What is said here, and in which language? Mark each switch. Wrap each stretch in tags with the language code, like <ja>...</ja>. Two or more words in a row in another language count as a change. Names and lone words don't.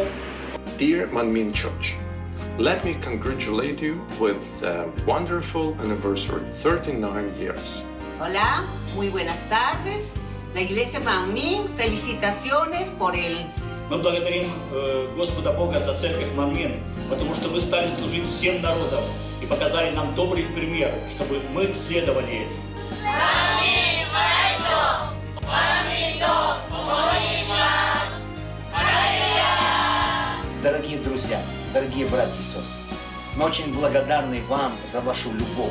<en>Dear Manmin Church, let me congratulate you with a wonderful anniversary, 39 years.</en> <es>Hola, muy buenas tardes. La Iglesia Манмин, felicitaciones por el...</es> <ru>Мы благодарим Господа Бога за церковь Манмин, потому что вы стали служить всем народам и показали нам добрый пример, чтобы мы следовали. Дорогие друзья, дорогие братья и сестры, мы очень благодарны вам за вашу любовь.</ru>